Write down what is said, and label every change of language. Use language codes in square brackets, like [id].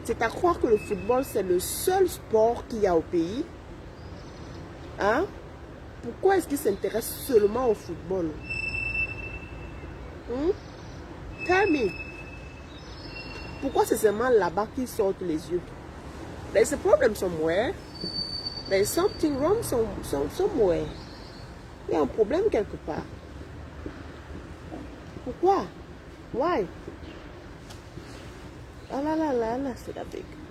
[fr] C'est à croire que le football, c'est le seul sport qu'il y a au pays. Hein? Pourquoi est-ce qu'il s'intéresse seulement au football? [en] Tell me. [fr] Pourquoi c'est seulement là-bas qu'ils sortent les yeux? [en] There's a problem somewhere. There's something wrong somewhere. [fr] Il y a un problème quelque part. Pourquoi? Why? Ah là là là là, c'est la big.